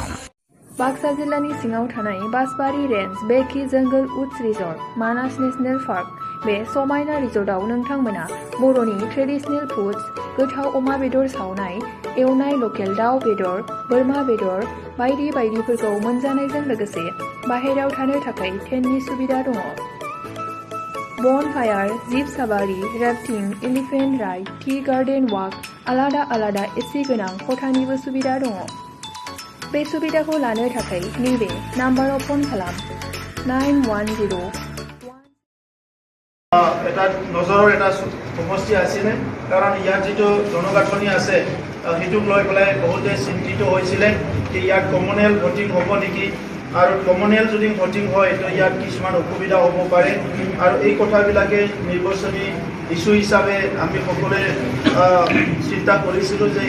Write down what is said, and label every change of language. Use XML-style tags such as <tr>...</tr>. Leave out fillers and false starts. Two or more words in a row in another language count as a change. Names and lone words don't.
<brx>बाक्सा जिल्लानि सिङाव थानाय बासबारि रेन्ज बेकि जंगल उड्स रिजर्ट मानास नेशनेल पार्क बे समायना रिजर्टआव नोंथांमोना बर'नि</brx> <en>traditional foods</en> <brx>गोथाव अमा बेदर सावनाय, एवनाय लकेल दाउ बेदर, बोरमा बेदर बायदि बायदिफोरखौ मोनजानायजों लोगोसे बाहेरायाव थानो थाखाय टेन्टनि सुबिदा दङ। बन फायार, जिप साबारि, राफ्टिं,</brx> <en>elephant ride, tea garden walk,</en> <brx>आलादा आलादा एसि गोनां खथानिबो सुबिदा दङ। बे सुबिदाखौ लानो थाखाय नैबे नाम्बाराव फन खालाम 910</brx> <as>এটা নজৰৰ এটা সমষ্টি আছিলে কাৰণ ইয়াত যিটো জনগাঁথনি আছে সেইটোক লৈ পেলাই বহুতে চিন্তিত হৈছিলে যে ইয়াত</as> <en>communal voting</en> <as>হ'ব নেকি আৰু</as> <en>communal যদি voting</en> <as>হয় তো ইয়াত কিছুমান অসুবিধা হ'ব পাৰে আৰু এই কথাবিলাকে নিৰ্বাচনী ইস্যু হিচাপে আমি সকলোৱে চিন্তা কৰিছিলোঁ যে</as>